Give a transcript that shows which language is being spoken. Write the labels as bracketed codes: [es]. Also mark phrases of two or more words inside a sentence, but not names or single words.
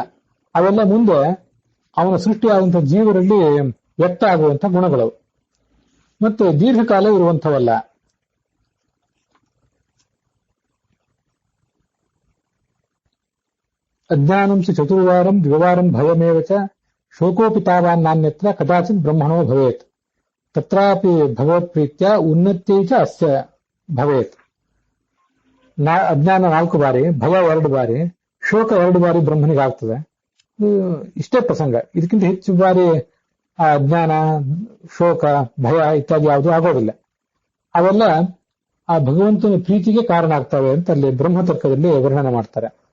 [kn] ಅವೆಲ್ಲ ಮುಂದೆ ಅವನ ಸೃಷ್ಟಿಯಾದಂತಹ ಜೀವರಲ್ಲಿ ವ್ಯಕ್ತ ಆಗುವಂಥ ಗುಣಗಳು, ಮತ್ತೆ ದೀರ್ಘಕಾಲ ಇರುವಂಥವಲ್ಲ. [sa] ಅಜ್ಞಾನಂಸ ಚತುರ್ವಾರಂ ದ್ವಿವಾರಂ ಭಯಮೇವಚ ಶೋಕೋಪಿ ತಾವಾನ್ ನಾನ್ಯತ್ರ ಕದಾಚಿತ್ ಬ್ರಹ್ಮಣೋ ಭವೇತ್ ತತ್ರಾಪಿ ಭಗವತ್ ಪ್ರೀತ್ಯ ಉನ್ನತ್ಯೈ ಚ ಅಸ್ಯ ಭವೇತ್. [kn] ಅಜ್ಞಾನ 4 ಬಾರಿ, ಭಯ 2 ಬಾರಿ, ಶೋಕ 2 ಬಾರಿ ಬ್ರಹ್ಮನಿಗಾಗ್ತದೆ. ಇಷ್ಟೇ ಪ್ರಸಂಗ. ಇದಕ್ಕಿಂತ ಹೆಚ್ಚು ಬಾರಿ ಆ ಅಜ್ಞಾನ, ಶೋಕ, ಭಯ ಇತ್ಯಾದಿ ಯಾವುದೂ ಆಗೋದಿಲ್ಲ. ಅವೆಲ್ಲ ಆ ಭಗವಂತನ ಪ್ರೀತಿಗೆ ಕಾರಣ ಆಗ್ತವೆ ಅಂತ ಅಲ್ಲಿ ಬ್ರಹ್ಮತರ್ಕದಲ್ಲಿ ವರ್ಣನೆ ಮಾಡ್ತಾರೆ.